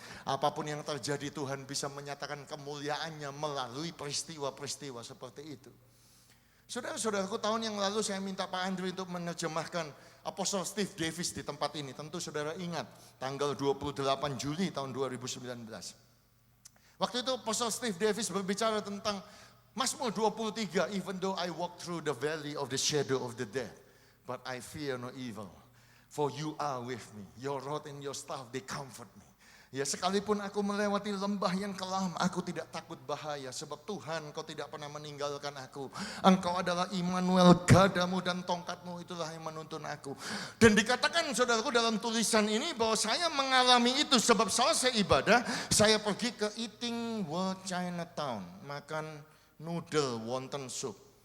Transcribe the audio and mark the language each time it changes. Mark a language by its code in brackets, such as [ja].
[id] Apapun yang terjadi, Tuhan bisa menyatakan kemuliaannya melalui peristiwa-peristiwa seperti itu. Saudara-saudaraku, tahun yang lalu saya minta Pak Andrew untuk menerjemahkan Apostle Steve Davis di tempat ini. Tentu saudara ingat, tanggal 28 Juli tahun 2019. Waktu itu Apostle Steve Davis berbicara tentang Mazmur 23, [en] even though I walk through the valley of the shadow of the death, but I fear no evil, for you are with me. Your rod and your staff, they comfort me. [id] Ya, sekalipun aku melewati lembah yang kelam, aku tidak takut bahaya, sebab Tuhan, Kau tidak pernah meninggalkan aku. Engkau adalah Immanuel, gadamu dan tongkatmu itulah yang menuntun aku. Dan dikatakan saudaraku dalam tulisan ini bahwa saya mengalami itu sebab selesai ibadah, saya pergi ke Eating World Chinatown, makan noodle wonton soup.